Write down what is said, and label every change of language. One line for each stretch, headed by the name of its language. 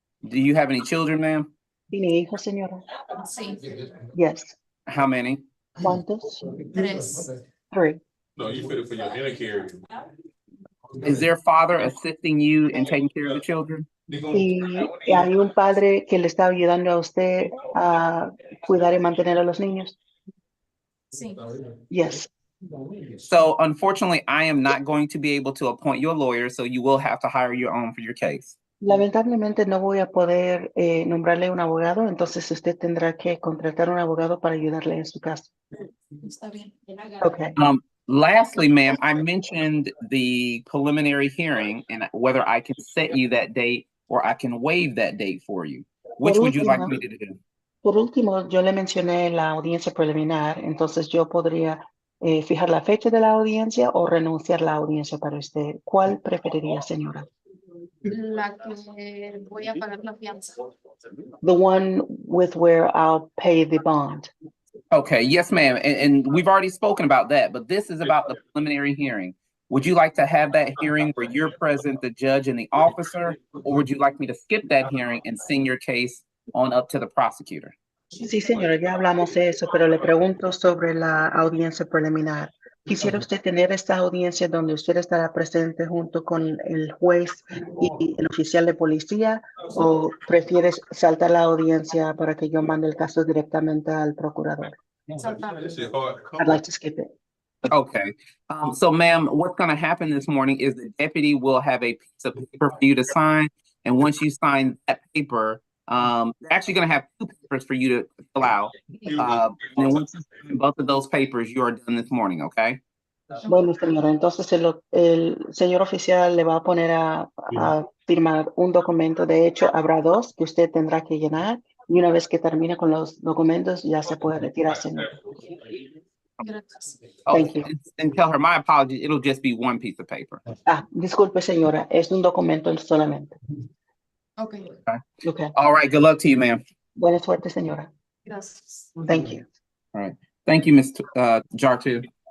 English: Do you have any children, ma'am?
Spanish: ¿Tiene hijos, señora? Sí,
English: Yes. How many?
Spanish: ¿Cuántos? 3.
English: 3. No, you fit it for your inner carrier. Is their father assisting you in taking care of the children?
Spanish: Y hay un padre que le está ayudando a usted a cuidar y mantener a los niños. Sí.
English: Yes. So unfortunately, I am not going to be able to appoint you a lawyer, so you will have to hire your own for your case.
Spanish: Lamentablemente no voy a poder nombrarle un abogado, entonces usted tendrá que contratar un abogado para ayudarle en su caso. Está bien.
English: Okay. Lastly, ma'am, I mentioned the preliminary hearing and whether I can set you that date or I can waive that date for you. Which would you like me to do?
Spanish: Por último, yo le mencioné la audiencia preliminar, entonces yo podría fijar la fecha de la audiencia o renunciar a la audiencia para usted. ¿Cuál preferiría, señora? La que voy a pagar la fianza.
English: The one with where I'll pay the bond. Okay, yes, ma'am. And we've already spoken about that, but this is about the preliminary hearing. Would you like to have that hearing where you're present, the judge and the officer, or would you like me to skip that hearing and send your case on up to the prosecutor?
Spanish: Sí, señora, ya hablamos de eso, pero le pregunto sobre la audiencia preliminar. ¿Quisiera usted tener esta audiencia donde usted estará presente junto con el juez y el oficial de policía o prefieres saltar la audiencia para que yo mande el caso directamente al procurador? Saltar.
English: I'd like to skip it. Okay. So, ma'am, what's going to happen this morning is the deputy will have a piece of paper for you to sign. And once you sign that paper, they're actually going to have 2 papers for you to fill out. And then once you sign both of those papers, you are done this morning, okay?
Spanish: Bueno, señora, entonces el señor oficial le va a poner a firmar un documento. De hecho, habrá 2 que usted tendrá que llenar. Y una vez que termine con los documentos, ya se puede retirar, señor. Gracias.
English: Oh, Thank you. and tell her my apologies. It'll just be one piece of paper.
Spanish: Disculpe, señora, es un documento solamente.
English: Okay, Okay. All right. Good luck to you, ma'am.
Spanish: Buena suerte, señora. gracias.
English: Thank you. Thank you, Ms. Jartu.